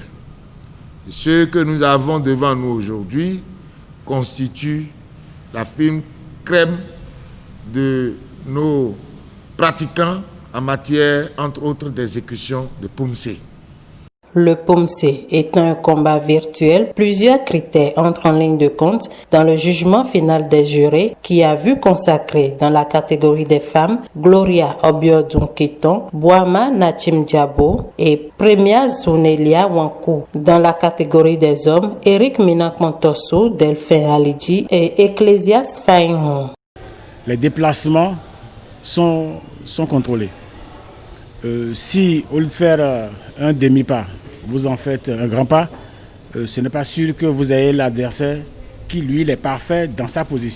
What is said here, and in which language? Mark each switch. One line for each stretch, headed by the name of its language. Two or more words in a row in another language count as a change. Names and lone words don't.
French: Et ce que nous avons devant nous aujourd'hui constitue la fine crème de nos pratiquants en matière, entre autres, d'exécution de POMC. Le POMC est un combat virtuel. Plusieurs critères entrent en ligne de compte dans le jugement final des jurés qui a vu consacrer dans la catégorie des femmes Gloria Obiodun-Keton, Boama Nachim Diabo et Premia Zunelia Wankou. Dans la catégorie des hommes, Eric Minak-Montosso, Delphin Alidji et Ecclésiaste Fainhon. Les déplacements sont contrôlés. Si au lieu de faire un demi-pas, vous en faites un grand pas, ce n'est pas sûr que vous ayez l'adversaire qui, lui, il est parfait dans sa position.